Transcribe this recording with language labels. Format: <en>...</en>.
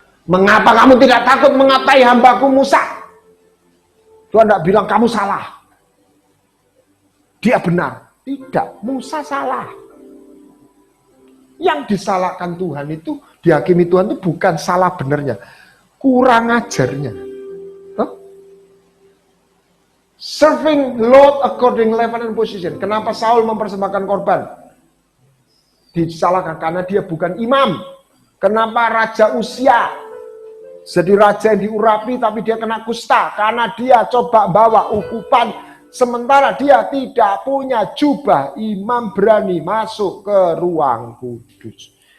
<id>Mengapa kamu tidak takut mengatai hambaku Musa? Tuhan tidak bilang kamu salah. Dia benar. Tidak, Musa salah. Yang disalahkan Tuhan itu, dihakimi Tuhan itu bukan salah benernya, kurang ajarnya.</id> <en>Serving Lord according level and position.</en> <id>Kenapa Saul mempersembahkan korban? Disalahkan karena dia bukan imam. Kenapa Raja Usia jadi raja yang diurapi tapi dia kena kusta? Karena dia coba bawa ukupan, sementara dia tidak punya jubah. Imam berani masuk ke ruang kudus.</id>